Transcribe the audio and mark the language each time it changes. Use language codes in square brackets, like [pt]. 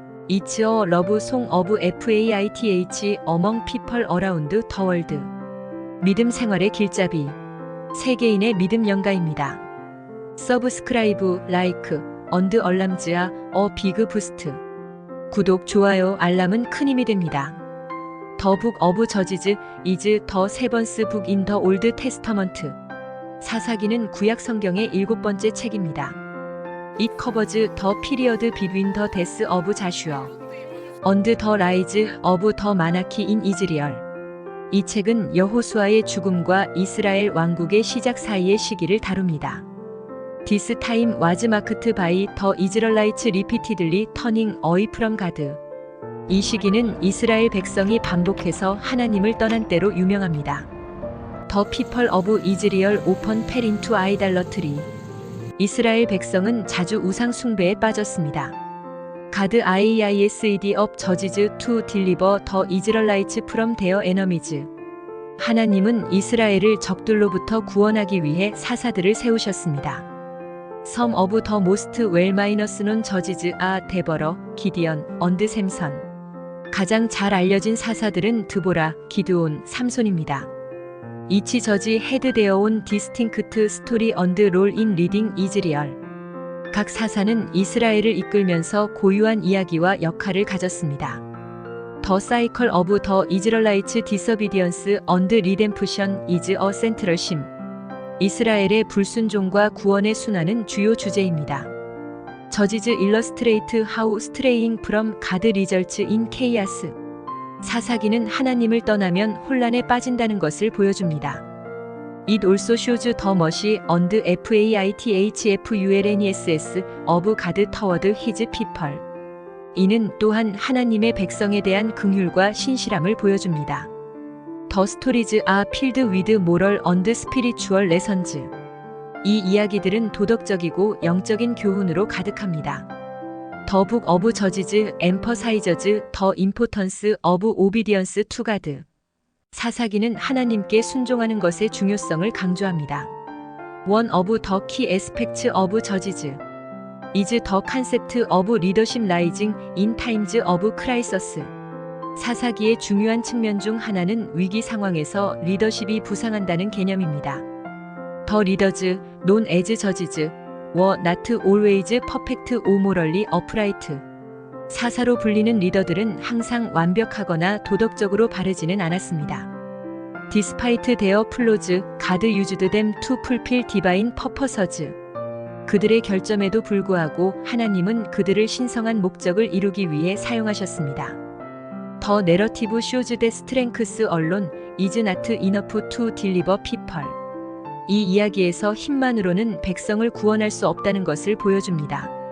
[en] It's a love song of faith among people around the world. [ko] 믿음 생활의 길잡이. 세계인의 믿음 연가입니다. [en] Subscribe, like, and alarms are a big boost. [ko] 구독, 좋아요, 알람은 큰 힘이 됩니다. [en] The Book of Judges is the seventh book in the Old Testament. [ko] 사사기는 구약 성경의 7번째 책입니다. [en] It covers the period between the death of Joshua and the rise of the monarchy in Israel. [ko] 이 책은 여호수아의 죽음과 이스라엘 왕국의 시작 사이의 시기를 다룹니다. [en] This time was marked by the Israelites repeatedly turning away from God. [ko] 이 시기는 이스라엘 백성이 반복해서 하나님을 떠난 때로 유명합니다. [en] The people of Israel often fell into idolatry. [ko] 이스라엘 백성은 자주 우상 숭배에 빠졌습니다. [en] God asked of judges to deliver the Israelites from their enemies. [ko] 하나님은 이스라엘을 적들로부터 구원하기 위해 사사들을 세우셨습니다. [en] Some of the most well-known judges are Deborah, Gideon, and Samson. [ko] 가장 잘 알려진 사사들은 드보라, 기드온, 삼손입니다. [en] Each judge had their own distinct story and role in leading Israel. [ko] 각 사사는 이스라엘을 이끌면서 고유한 이야기와 역할을 가졌습니다. [en] The cycle of the Israelites' disobedience and redemption is a central theme. [ko] 이스라엘의 불순종과 구원의 순환은 주요 주제입니다. [en] Judges illustrate how straying from God results in chaos. [ko] 사사기는 하나님을 떠나면 혼란에 빠진다는 것을 보여줍니다. [en] It also shows the mercy and faithfulness of God toward His people. [ko] 이는 또한 하나님의 백성에 대한 긍휼과 신실함을 보여줍니다. [en] The stories are filled with moral and spiritual lessons. [ko] 이 이야기들은 도덕적이고 영적인 교훈으로 가득합니다. [en] The Book of Judges emphasizes the importance of obedience to God. [ko] 사사기는 하나님께 순종하는 것의 중요성을 강조합니다. [en] One of the key aspects of Judges is the concept of leadership rising in times of crisis. [ko] 사사기의 중요한 측면 중 하나는 위기 상황에서 리더십이 부상한다는 개념입니다. [en] The leaders, known as judges, were not always perfect or morally upright. [ko] 사사로 불리는 리더들은 항상 완벽하거나 도덕적으로 바르지는 않았습니다. [en] Despite their flaws, God used them to fulfill divine purposes. [ko] 그들의 결점에도 불구하고 하나님은 그들을 신성한 목적을 이루기 위해 사용하셨습니다. [en] The narrative shows that strength alone is not enough to deliver people. [ko] 이 이야기에서 힘만으로는 백성을 구원할 수 없다는 것을 보여줍니다.